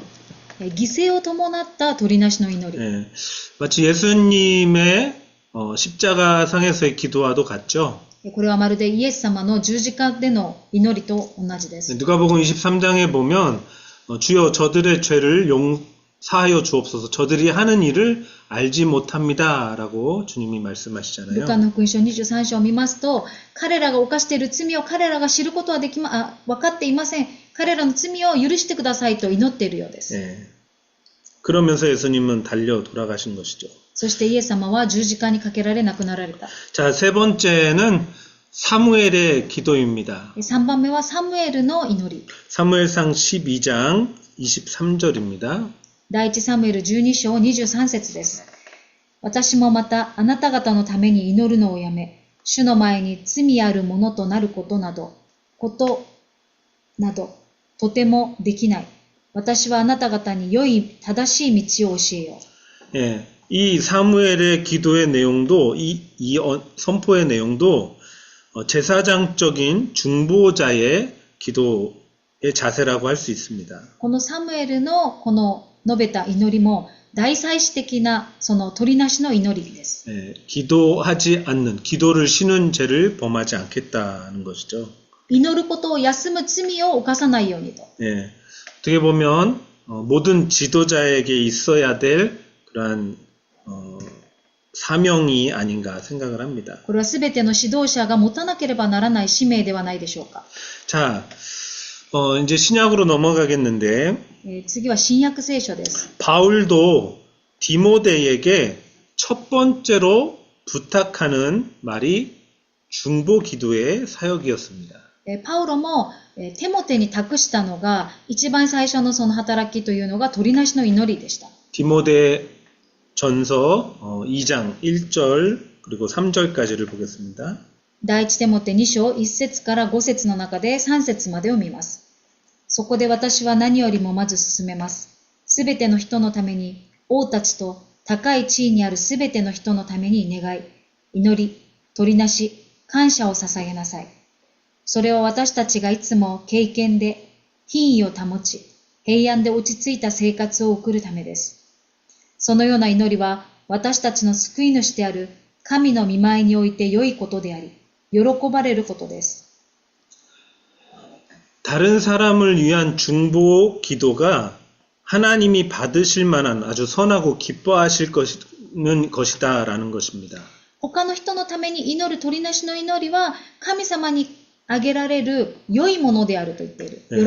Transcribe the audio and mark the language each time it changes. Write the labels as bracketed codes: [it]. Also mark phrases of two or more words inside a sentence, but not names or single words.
[ja] 犠牲を伴った取りなしの祈り。 [ko] 예. 마치 예수님의 십자가상에서의 기도와도 같죠. [ja] これはまるでイエス様の十字架での祈りと同じです。 [ko] 누가복음 23장에 보면 주여 저들의 죄를 용서하여 주옵소서 저들이 하는 일을 알지 못합니다라고 주님이 [ja] ルカ [ko] 말씀하시잖아요. [ja] の福音書23章を見ますと、彼らが犯している罪を彼らが知ることは分かっていません。彼らの罪を許してくださいと祈っているようです。 [ko] 예. 그러면서 예수님은 달려 돌아가신 것이죠. [ja] そしてイエス様は十字架にかけられ亡くなられた。 [ko] 자, 세 번째는 사무엘의 기도입니다. [ja] 3 番目はサムエルの祈り。 [ko] 사무엘상 12장 23절입니다. [ja] 第一サムエル12章23節です。私もまたあなた方のために祈るのをやめ、主の前に罪あるものとなることなど、とてもできない。私はあなた方に良い正しい道を教えよう。 [ko] 예, 이 사무엘의 기도의 내용도 이 선포의 내용도 제사장적인 중보자의 기도의 자세라고 할 수 있습니다. [ja] このサムエルのこの述べた祈りも大祭司的なその取りなしの祈りです。 [ko] 예, 기도하지 않는 기도를 쉬는 죄를 범하지 않겠다는 것이죠. [ja] 祈ることを休む罪を犯さないようにと。 [ko] 예, 어떻게 보면 모든 지도자에게 있어야 될 그러한 사명이 아닌가 생각을 합니다. [ja] これはすべての指導者が持たなければならない使命ではないでしょうか。 [ko] 자, 이제 신약으로 넘어가겠는데 [ja] 次は新約聖書です。 [ko] 바울도 디모데에게 첫 번째로 부탁하는 말이 중보 기도의 사역이었습니다. [ja] パウロもテモテに託したのが一番最初のその働きというのが取りなしの祈りでした。 [ko] 디모데 전서 2장 1절 그리고 3절까지를 보겠습니다. [ja] 第一テモテ2章1節から5節の中で3節までを見ます。そこで私は何よりもまず進めます。すべての人のために、王たちと高い地位にあるすべての人のために願い、祈り、取りなし、感謝を捧げなさい。それは私たちがいつも敬虔で品位を保ち、平安で落ち着いた生活を送るためです。そのような祈りは私たちの救い主である神の御前において良いことであり、喜ばれることです。 [ko] 다른 사람을 위한 중보 기도가 하나님이 받으실 만한 아주 선하고 기뻐하실 것이다라는 것입니다. [ja] 他の人のために祈る取りなしの祈りは神様にあげられる良いものであると言っている。